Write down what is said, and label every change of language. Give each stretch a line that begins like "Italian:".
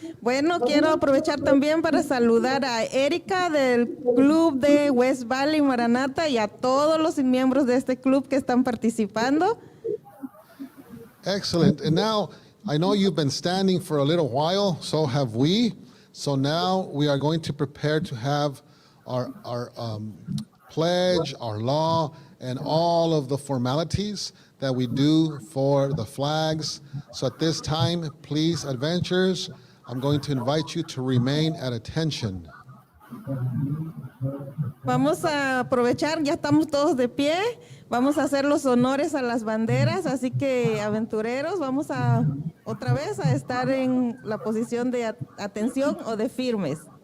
Spanish: Bueno, quiero aprovechar también para saludar a Erika del club de West Valley Maranata y a todos los miembros de este club que están participando.
English: Excellent. And now, I know you've been standing for a little while, so have we. So now we are going to prepare to have our pledge, our law, and all of the formalities that we do for the flags. So at this time, please, adventurers, I'm going to invite you to remain at attention.
Spanish: Vamos a aprovechar, ya estamos todos de pie, vamos a hacer los honores a las banderas, así que aventureros, vamos a otra vez a estar en la posición de atención o de firmes.